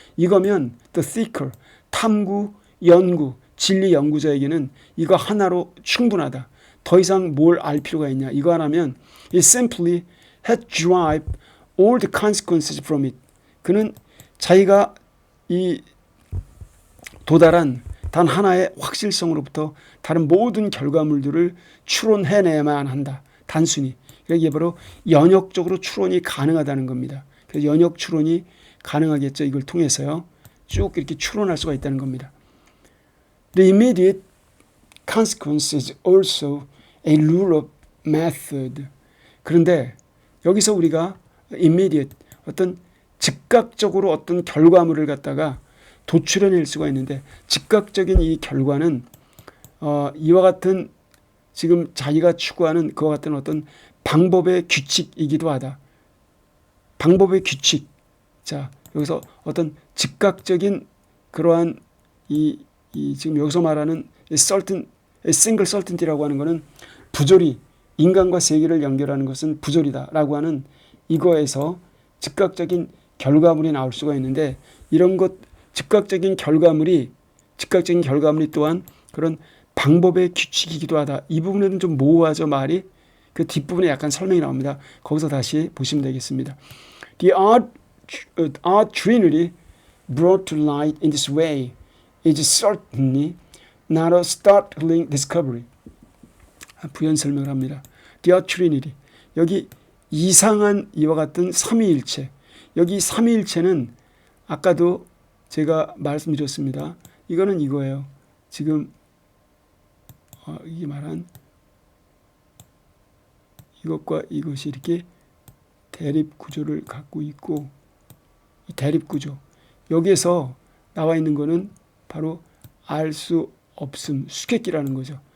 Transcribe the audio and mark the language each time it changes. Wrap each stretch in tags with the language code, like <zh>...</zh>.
<ko>이거면 the seeker, 탐구, 연구, 진리 연구자에게는 이거 하나로 충분하다. 더 이상 뭘 알 필요가 있냐. 이거 하나면</ko> <en>it simply had derived all the consequences from it.</en> <ko>그는 자기가 이 도달한 단 하나의 확실성으로부터 다른 모든 결과물들을 추론해내야만 한다. 단순히. 이게 바로 연역적으로 추론이 가능하다는 겁니다. 그래서 연역 추론이 가능하겠죠. 이걸 통해서요. 쭉 이렇게 추론할 수가 있다는 겁니다.</ko> <en>The immediate consequence is also a rule of method.</en> <ko>그런데 여기서 우리가 immediate, 어떤 즉각적으로 어떤 결과물을 갖다가 도출해낼 수가 있는데 즉각적인 이 결과는 이와 같은 지금 자기가 추구하는 그와 같은 어떤 방법의 규칙이기도 하다. 방법의 규칙. 자, 여기서 어떤 즉각적인 그러한 이 지금 여기서 말하는 single certainty라고 하는 것은 부조리, 인간과 세계를 연결하는 것은 부조리다라고 하는 이거에서 즉각적인 결과물이 나올 수가 있는데 이런 것 즉각적인 결과물이 즉각적인 결과물이 또한 그런 방법의 규칙이기도 하다. 이 부분에는 좀 모호하죠, 말이. 그 뒷부분에 약간 설명이 나옵니다. 거기서 다시 보시면 되겠습니다.</ko> <en>The art trinity brought to light in this way is certainly not a startling discovery.</en> <ko>부연 설명을 합니다. The art trinity. 여기 이상한 이와 같은 삼위일체. 여기 삼위일체는 아까도 제가 말씀드렸습니다. 이거는 이거예요. 지금 이게 말한 이것과 이것이 이렇게 대립 구조를 갖고 있고, 이 대립 구조 여기에서 나와 있는 거는 바로 알 수 없음, 수객기라는 거죠.</ko>